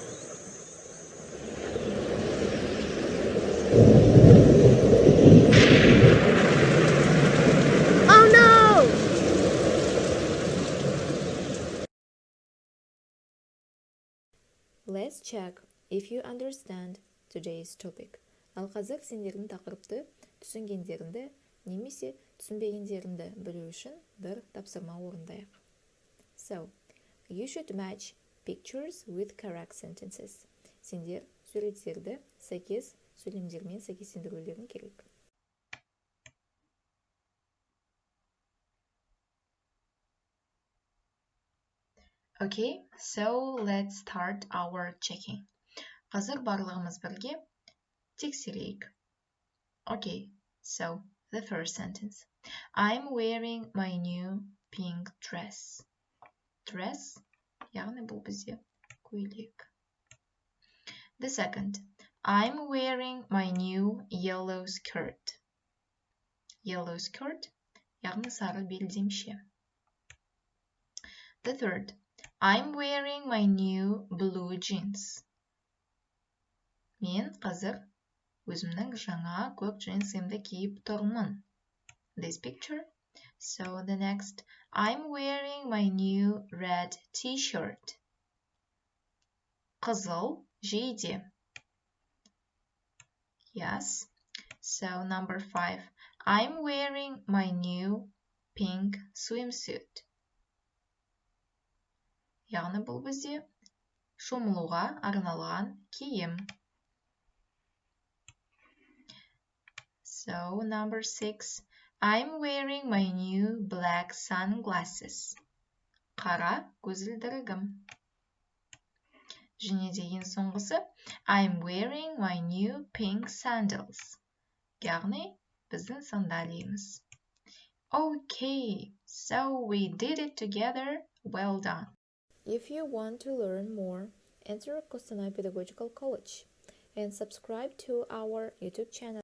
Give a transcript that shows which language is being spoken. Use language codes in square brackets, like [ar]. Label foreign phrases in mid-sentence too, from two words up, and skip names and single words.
[en] Oh no! Let's check if you understand today's topic. [kk] Ал қазір сендердің тақырыпты түсінгендеріңді немесе түсінбегендеріңді білу үшін бір тапсырма орындайық. [en] So, you should match pictures with correct sentences. [kk] Сендер суреттерді сәйкес сөйлемдермен сәйкестендірулерің керек. [en] Okay, so let's start our checking. [kk] Қазір барлығымыз бірге тексерейік. [en] Okay, so the first sentence. I'm wearing my new pink dress. Dress, [kk] яғни бұл бізде көйлек. [en] The second. I'm wearing my new yellow skirt. Yellow skirt, [kk] яғни сары белдемше. [en] The third. I'm wearing my new blue jeans. [kk] Мен қазір өзімнің жаңа көк джинсымды киіп тұрмын. [en] This picture. So the next. I'm wearing my new red t-shirt. [kk] Қызыл жейде. [en] Yes. So number 5. I'm wearing my new pink swimsuit. [kk] Яғни бұл бізде шомылуға арналған киім. [en] So number 6. I'm wearing my new black sunglasses. [kk] Қара көзілдірігім. Және деген соңғысы. [en] I'm wearing my new pink sandals. [kk] Яғни біздің сандалиеміз. [en] Okay, so we did it together. Well done. If you want to learn more, enter Kostanay Pedagogical College and subscribe to our YouTube channel.